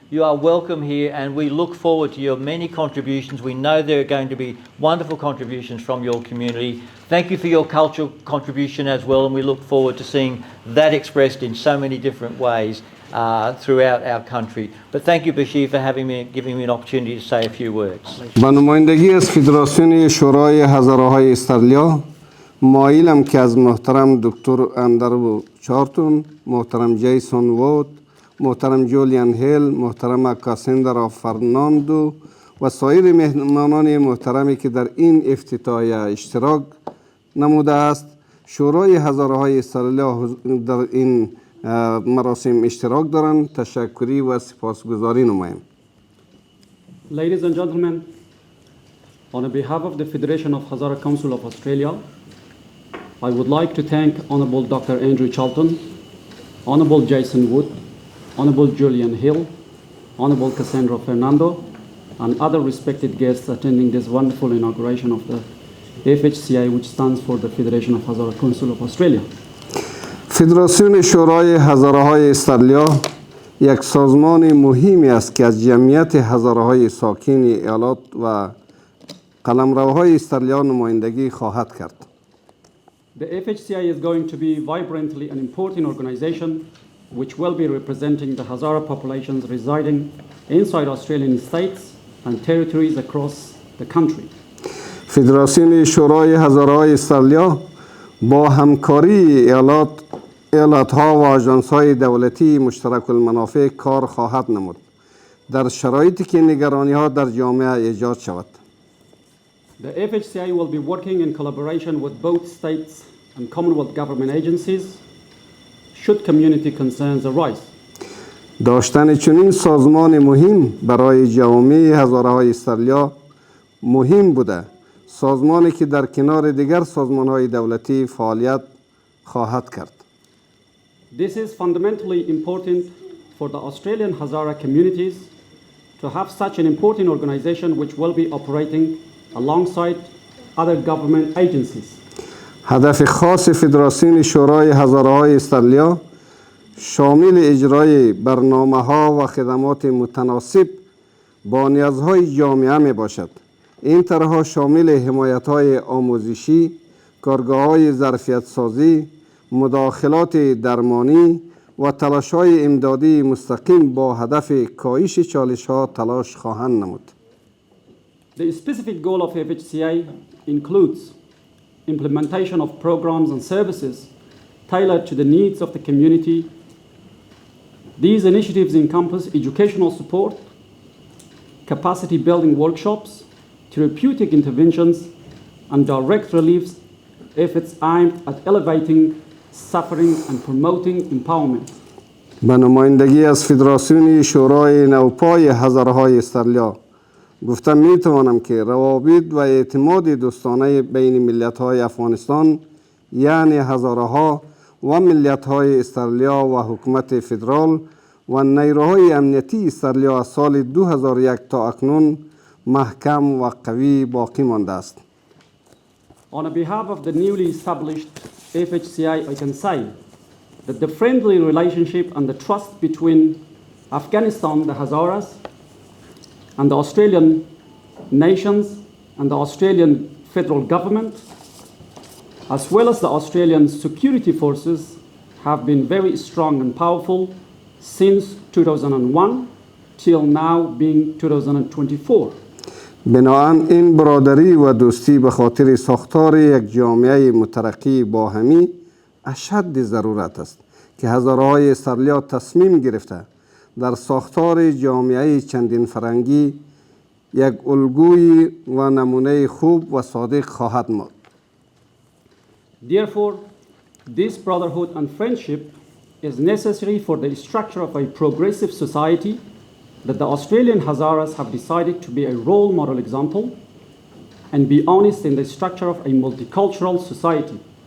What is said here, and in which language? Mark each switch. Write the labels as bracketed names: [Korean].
[English] You are welcome here, and we look forward to your many contributions. We know there are going to be wonderful contributions from your community. Thank you for your cultural contribution as well, and we look forward to seeing that expressed in so many different ways throughout our country. But thank you, Bashir, for giving me an opportunity to say a few words. [Persian] با نمایندگی از فدراسیون شورای هزاره‌های استرالیا، مایلم که از محترم دکتر اندرو چارتون، محترم جیسون وود، محترم جولیان هیل، محترم کاسندرا فرناندو و سایر مهمانان محترمی که در این افتتاحیه اشتراک نموده است، شورای هزاره‌های استرالیا در این مراسم اشتراک دارند. تشکری و سپاسگزاری نمایم. [English] Ladies and gentlemen, on behalf of the Federation of Hazara Council of Australia, I would like to thank Honourable Dr. Andrew Charlton, Honourable Jason Wood, Honourable Julian Hill, Honourable Cassandra Fernando, and other respected guests attending this wonderful inauguration of the FHCA, which stands for the Federation of Hazara Council of Australia. [Persian] فدراسیون شورای هزاره‌های استرالیا یک سازمان مهمی است که از جمعیت هزاره‌های ساکن ایالات و قلمروهای استرالیا نمایندگی خواهد کرد. [English] The FHCA is going to be vibrantly an important organization which will be representing the Hazara populations residing inside Australian states and territories across the country. [Persian] فدراسیون شورای هزاره‌های استرالیا با همکاری ایالات‌ها و آژانس‌های دولتی مشترک المنافع کار خواهد نمود در شرایطی که نگرانی‌ها در جامعه ایجاد شود. [English] The FHCA will be working in collaboration with both states and Commonwealth government agencies should community concerns arise. [Persian] داشتن چنین سازمان مهم برای جامعه هزاره‌های استرالیا مهم بوده. سازمانی که در کنار دیگر سازمان‌های دولتی فعالیت خواهد کرد. [English] This is fundamentally important for the Australian-Hazara communities to have such an important organization which will be operating alongside other government agencies. [Persian] هدف خاص فدراسیون شورای هزاره‌های استرالیا شامل اجرای برنامه‌ها و خدمات متناسب با نیازهای جامعه می باشد. این طرح‌ها شامل حمایت‌های آموزشی، کارگاه‌های ظرفیت سازی، مداخلات درمانی و تلاش‌های امدادی مستقیم با هدف کاهش چالش‌ها تلاش خواهند نمود. [English] The specific goal of FHCA includes implementation of programs and services tailored to the needs of the community. These initiatives encompass educational support, capacity building workshops, therapeutic interventions, and direct reliefs efforts aimed at elevating suffering and promoting empowerment. [Persian] به نمایندگی از فدراسیون شورای نوپای هزاره‌های استرالیا گفتم میتوانم که روابط و اعتماد دوستانه بین ملت‌های افغانستان یعنی هزاره‌ها و ملت‌های استرالیا و حکومت فدرال و نیروهای امنیتی استرالیا از سال 2001 تا اکنون محکم و قوی باقی مانده است. [English] On behalf of the newly established FHCA, I can say that the friendly relationship and the trust between Afghanistan, the Hazaras, and the Australian nations and the Australian federal government, as well as the Australian security forces, have been very strong and powerful since 2001 till now being 2024. [Persian] بنابراین این برادری و دوستی به خاطر ساختار یک جامعه مترقی باهمی اشد ضرورت است که هزاره‌های استرالیا تصمیم گرفته در ساختار جامعه چندین فرنگی یک الگوی و نمونه خوب و صادق خواهد بود. [English] Therefore, this brotherhood and friendship is necessary for the structure of a progressive society that the Australian Hazaras have decided to be a role model example and be honest in the structure of a multicultural society.